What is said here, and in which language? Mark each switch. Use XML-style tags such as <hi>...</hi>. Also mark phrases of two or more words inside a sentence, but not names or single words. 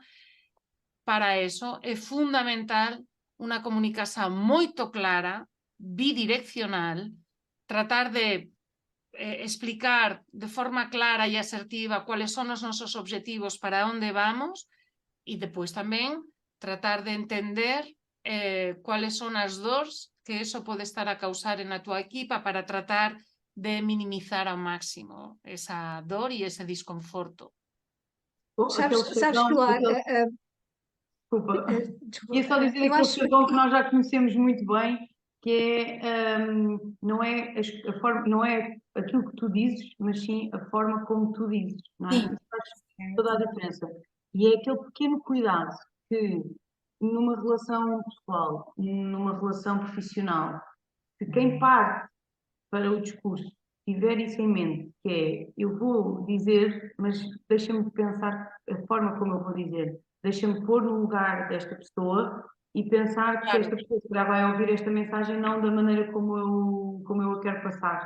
<gl>Para eso é fundamental unha comunicación moito clara, bidireccional, tratar de explicar de forma clara e asertiva cuáles son os nosos objetivos, para onde vamos, e depois tamén tratar de entender cuáles son as dores que eso pode estar a causar en a túa equipa, para tratar de minimizar ao máximo esa dor e ese desconforto.</gl> <pt>Sabes, Pilar, Desculpa. desculpa, Queria só dizer eu aquele acho jargão que nós já conhecemos muito bem, que não é a forma, não é aquilo que tu dizes, mas sim a forma como tu dizes, não é? Sim. Isso faz toda a diferença. E é aquele pequeno cuidado que numa relação pessoal, numa relação profissional, que quem parte para o discurso tiver isso em mente, que é, eu vou dizer, mas deixa-me pensar a forma como eu vou dizer, deixa-me pôr no lugar desta pessoa e pensar que esta pessoa já vai ouvir esta mensagem não da maneira como eu a quero passar.</pt>